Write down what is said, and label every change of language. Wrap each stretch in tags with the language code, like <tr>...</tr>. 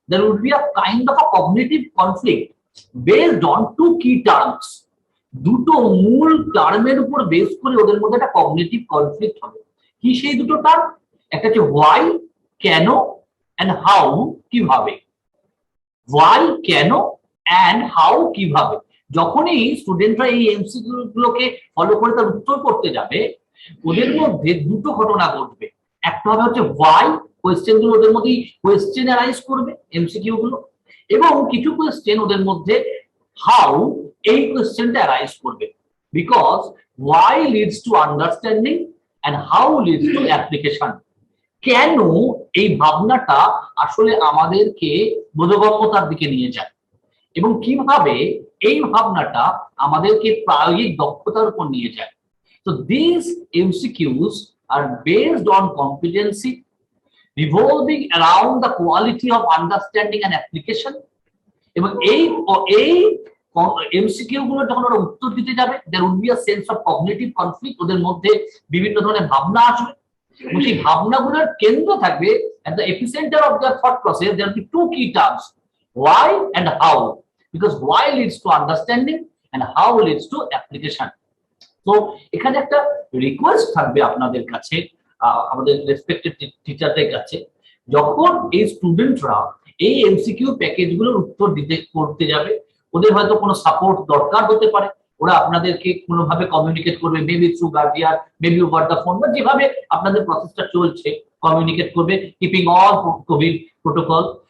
<en>There would be a kind of a cognitive conflict based on two key terms.</en> <bn>দুটো মূল টার্মের উপর base করে ওদের মধ্যে একটা কগনিটিভ কনফ্লিক্ট হবে। কি সেই দুটো টার্ম? একটা হচ্ছে হোয়াই, কেন, এন্ড হাউ, কিভাবে। হোয়াই, কেন, এন্ড হাউ, কিভাবে। যখনই স্টুডেন্টরা এই এমসিকিউ গুলোকে ফলো করে তার উত্তর করতে যাবে, ওদের মধ্যে দুটো ঘটনা ঘটবে। একটা হবে হচ্ছে হোয়াই, কোয়েশ্চেন গুলো ওদের মধ্যে কোয়েশ্চেন অ্যারাইজ করবে এমসিকিউ গুলো, এবং কিছু কোয়েশ্চেন ওদের মধ্যে হাউ, এই কোয়েশ্চেনটা অ্যারাইজ করবে।</bn> <en>Because why leads to understanding and how leads to application.</en> <bn>কেন, এই ভাবনাটা আসলে আমাদেরকে বোধগম্যতার দিকে নিয়ে যায়, এবং কিভাবে এই ভাবনাটা আমাদেরকে প্রায়োগিক দক্ষতার উপর নিয়ে যায়।</bn> <en>So these MCQs are based on competency, revolving around the quality of understanding and application.</en> <bn>এবং এই এমসিকিউ গুলো যখন ওরা উত্তর দিতে যাবে,</bn> <en>there would be a sense of cognitive conflict,</en> <bn>ওদের মধ্যে বিভিন্ন ধরনের ভাবনা আসবে, এবং সেই ভাবনাগুলোর কেন্দ্র থাকবে</bn> <en>at the epicenter of their thought process. There will be two key terms, why and how, because why leads to understanding and how leads to application.</en> <bn>তো এখানে একটা রিকোয়েস্ট থাকবে আপনাদের কাছে, আমাদের রেসপেক্টেড টিচারদের কাছে, যখন এই স্টুডেন্টরা এই এমসিকিউ প্যাকেজগুলোর উত্তর দিতে করতে যাবে, ওদের হয়তো কোনো সাপোর্ট দরকার হতে পারে, ওরা আপনাদেরকে কোনোভাবে কমিউনিকেট করবে,</bn> <en>maybe through guardian, maybe over the phone,</en> <bn>বা যেভাবে আপনাদের প্রসেসটা চলছে কমিউনিকেট করবে,</bn> <en>Keeping all covid protocol.</en>